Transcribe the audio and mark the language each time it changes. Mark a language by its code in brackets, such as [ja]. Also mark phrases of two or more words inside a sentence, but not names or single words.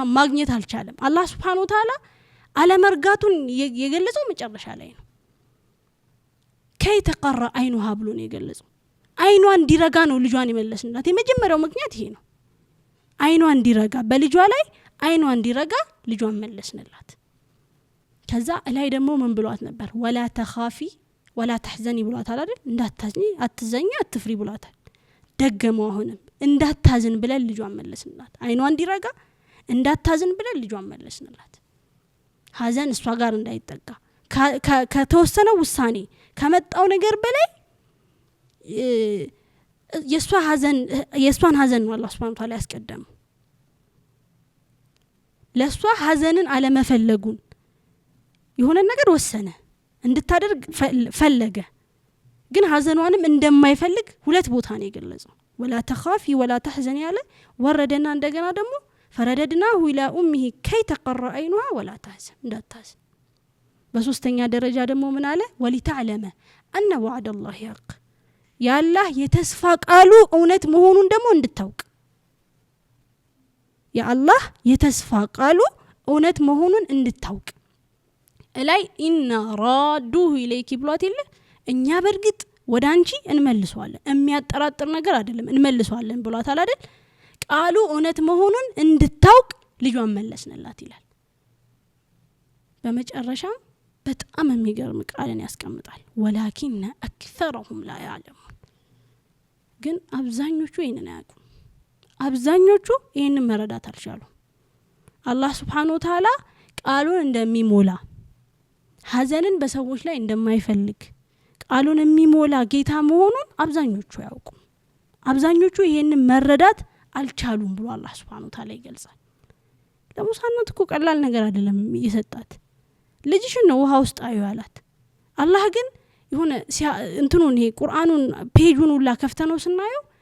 [am] ማግኘት አልቻለም አላህ [ar] سبحانه تعالى [am] አለመርጋቱን የገለጸው መጨረሻ ላይ ነው [ar] كي تقر عينها [am] ብሎ ነው የገለጸው አይኗ እንዲረጋ ነው ልጇን ይመለስናት የመጀመሪያው ምክንያት ይሄ ነው አይኗ እንዲረጋ በልጇ ላይ አይኗ እንዲረጋ ልጇን መለስንላት ከዛ ላይ ደግሞ ምን ብሏት ነበር [ar] ولا تخافي ولا تحزني [am] ብሏታል አይደል እንዳታዝኒ አትዘኛ አትፍሪ ብሏታል ደገመው አሁንም እንዳታዝን ብለን ልጇን መለስንላት አይኗ እንዲረጋ እንዳታዝን ብለን ልጇን መለስንላት ሐዘን እሷ ጋር እንዳይጠጋ ከተወሰነ ውሳኔ ከመጣው ነገር በላይ የሷን ሐዘን ነው አላህ [ar] سبحانه وتعالى [am] ያስቀደመው ለሷ ሐዘንን አለመፈለጉን የሆነ ነገር ወሰነ እንድታደርግ ፈለገ ግን ሐዘኗንም እንደማይፈልግ ሁለት ቦታ ነው የገለጸው [ar] ولا تخافي ولا تحزني [am] ያለ ወረደና እንደገና ደግሞ [ar] فرددناه الى امه كي تقر عينها ولا تحزن [am] እንዳታዝ በሶስተኛ ደረጃ ደግሞ ምን አለ [ar] ولتعلم ان وعد الله حق [am] ያ አላህ የተስፋ ቃሉ እውነት መሆኑን ደግሞ እንድታውቅ ያ አላህ የተስፋ ቃሉ እውነት መሆኑን እንድታውቅ ላይ [ar] إنا رادوه إليك [am] ብሏት ይለ እኛ በርግጥ ወዳንቺ እንመልሰዋለን የሚያጠራጥር ነገር አይደለም እንመልሰዋለን ብሏታል አይደል ቃሉ እውነት መሆኑን እንድታውቅ ልጇን መለስንላት ይላል በመጨረሻ በጣም የሚገርም ቃልን ያስቀምጣል [ar] ولكن أكثرهم لا يعلمون [am] ግን አብዛኞቹ ይሄንን አያውቁም አብዛኞቹ ይሄንን መረዳት አልቻሉም አላህ [ar] سبحانه وتعالى [am] ቃሉን እንደሚሞላ ሐዘንን በሰዎች ላይ እንደማይፈልግ ቃሉን የሚሞላ ጌታ መሆኑን አብዛኞቹ ያውቁም አብዛኞቹ ይሄንን መረዳት አልቻሉም ብሎ አላህ [ar] سبحانه وتعالى [am] ይገልጻል ለሙሳ እናት እኮ ቀላል ነገር አይደለም የሰጣት ልጅሽን ነው ውሃ ውስጥ አዩ ያላት አላህ ግን የሆነ እንትኑን ይሄ ቁርአኑን ፔጁን ሁላ ከፍተነው ስናየው